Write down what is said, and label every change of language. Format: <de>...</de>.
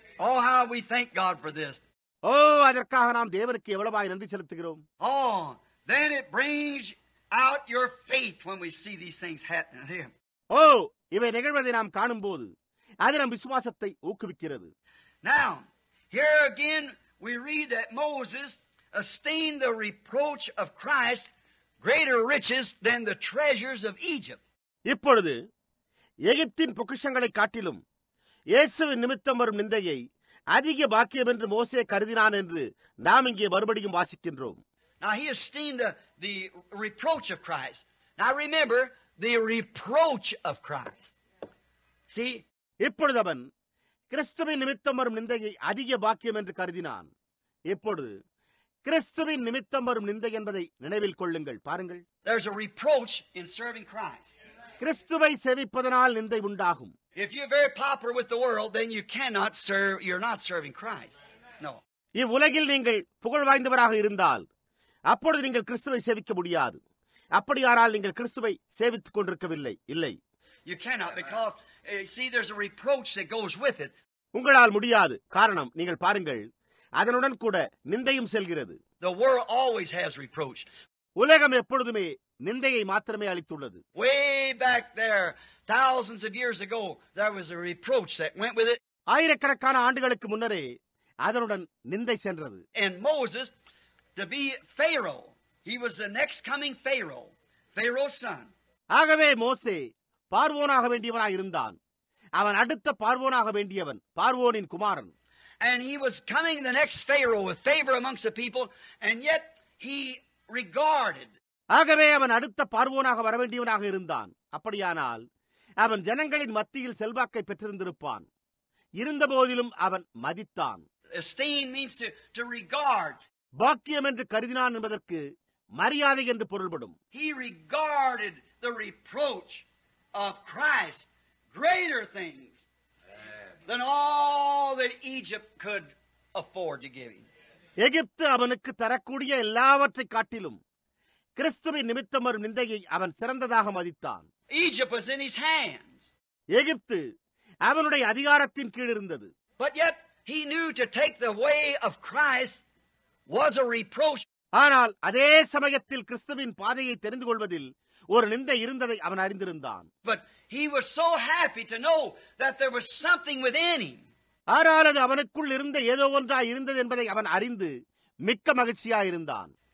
<en>Oh, how we thank God for this.</en> <ta>ஓ, அதற்காக நாம் தேவனுக்கு எவ்வளவாய் நன்றி செலுத்துகிறோம்.</ta> <en>Oh, then it brings out your faith when we see these things happening here.</en> <ta>ஓ, இவை நிகழ்வதை நாம் காணும்போது அது நம் விசுவாசத்தை ஊக்குவிக்கிறது.</ta> <en>Now, here again we read that Moses esteemed the reproach of Christ greater riches than the treasures of Egypt.</en> <ta>இப்பொழுது எகிப்தின் பொக்கிஷங்களை காட்டிலும் இயேசுவின் நிமித்தம் வரும் நிந்தையை அதிக பாக்கியம் என்று மோசே கருதினான் என்று நாம் இங்கே மறுபடியும் வாசிக்கின்றோம்.</ta> <en>Now he esteemed the reproach of Christ. Now remember the reproach of Christ. See,</en> <ta>இப்பொழுது அவன் கிறிஸ்துவின் நிமித்தம் வரும் நிந்தையை அதிக பாக்கியம் என்று கருதினான். இப்பொழுது கிறிஸ்துவின் நிமித்தம் வரும் நிந்தை என்பதை நினைவில் கொள்ளுங்கள். பாருங்கள்,</ta> <en>there's a reproach in serving Christ.</en> <ta>கிறிஸ்துவை சேவிப்பதனால் நிந்தை உண்டாகும்.</ta> <en>If you're very popular with the world, then you cannot serve, you're not serving Christ. No.</en> <ta>இவ்வுலகில் நீங்கள் புகழ் வாய்ந்தவராக இருந்தால் அப்பொழுது நீங்கள் கிறிஸ்துவை சேவிக்க முடியாது. அப்படியானால் நீங்கள் கிறிஸ்துவை சேவித்துக் கொண்டிருக்கவில்லை. இல்லை,</ta> <en>you cannot, because see, there's a reproach that goes with it.</en> <ta>உங்களால் முடியாது. காரணம், நீங்கள் பாருங்கள், அதனுடன் கூட நிந்தையும் செல்கிறது.</ta> <en>The world always has reproach.</en> <ta>உலகம் எப்பொழுதுமே நிந்தையை மாத்திரமே அளித்துள்ளது.</ta> <en>Way back there, thousands of years ago, there was a reproach that went with it.</en> <ta>ஆயிரக்கணக்கான ஆண்டுகளுக்கு முன்னரே அதனுடன் நிந்தை சென்றது.</ta> <en>And Moses, to be Pharaoh, he was the next coming Pharaoh, Pharaoh's son.</en> <ta>ஆகவே மோசே பார்வோனாக வேண்டியவனாய் இருந்தான். அவன் அடுத்த பார்வோனாக வேண்டியவன், பார்வோனின் குமாரன்.</ta> <en>And he was coming the next Pharaoh with favor amongst the people, and yet he regarded.</en> <ta>ஆகவே அவன் அடுத்த பார்வோனாக வரவேண்டியவனாக இருந்தான். அப்படியானால் அவன் ஜனங்களின் மத்தியில் செல்வாக்கை பெற்றிருந்திருப்பான். இருந்த போதிலும் அவன் மதித்தான்.</ta> <en>Esteem means to regard.</en> <ta>பாக்கியம் என்று கருதினான் என்பதற்கு மரியாதை என்று பொருள்படும்.</ta> <en>He regarded the reproach of Christ greater things than all that Egypt could afford to give him.</en> <ta>எகிப்து அவனுக்கு தரக்கூடிய எல்லாவற்றை காட்டிலும் கிறிஸ்துவின் நிமித்தம் வரும் நிந்தையை அவன் சிறந்ததாக மதித்தான்.</ta> <en>Egypt was in his hands.</en> <ta>எகிப்து அவனுடைய அதிகாரத்தின் கீழ் இருந்தது.</ta> <en>But yet he knew to take the way of Christ was a reproach.</en> <ta>ஆனால் அதே சமயத்தில் கிறிஸ்துவின் பாதையை தெரிந்து கொள்வதில் ஒரு நிந்தை இருந்ததை அவன் அறிந்திருந்தான்.</ta> <en>But he was so happy to know that there was something within him.</en> <ta>ஆனால் அது அவனுக்குள் இருந்த ஏதோ ஒன்றாய் இருந்தது என்பதை அவன் அறிந்து மிக்க மகிழ்ச்சியாயிருந்தான்.</ta>